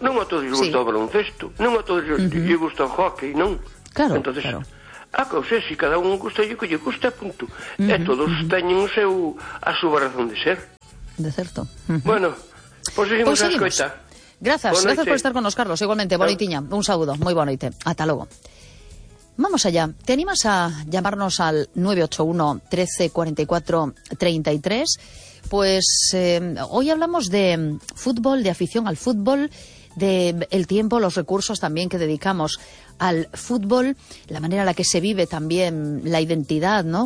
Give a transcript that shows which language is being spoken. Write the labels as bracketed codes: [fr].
[gl] Non a todos lle gusta o baloncesto. Non a todos lle gusta o hockey, non? Claro, entonces, claro. A cousa é, se cada un gusta e o que lle gusta, punto. Uh-huh, e todos uh-huh. teñen o seu, a súa razón de ser. De certo. Uh-huh. Bueno, pois seguimos, pues seguimos. A escoita. Grazas, grazas por estar con nos, Carlos. Igualmente, boa noitiña. Un saúdo, moi boa noite. Ata logo. [es] Vamos allá. ¿Te animas a llamarnos al 981 13 44 33? Pues hoy hablamos de fútbol, de afición al fútbol, de el tiempo, los recursos también que dedicamos al fútbol, la manera en la que se vive también la identidad, ¿no?